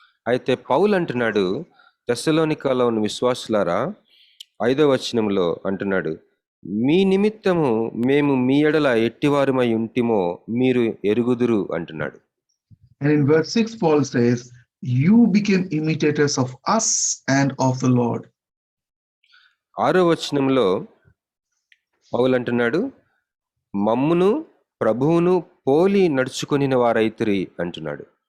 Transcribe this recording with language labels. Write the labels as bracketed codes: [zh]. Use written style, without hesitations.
[te] అయితే పౌలు అంటున్నాడు, తెస్సలోనికలో ఉన్న విశ్వాసులారా 5వ వచనంలో అంటున్నాడు, మీ నిమిత్తము మేము మీ ఎడల ఎట్టివారమై ఉంటిమో మీరు ఎరుగుదురు అంటున్నాడు. [en] And in verse 6 Paul says, you became imitators of us and of the Lord. [te] 6వ వచనంలో పౌలు అంటున్నాడు, మమ్మును ప్రభువును పోలి నడుచుకొనిన వారైతిరి అంటున్నాడు.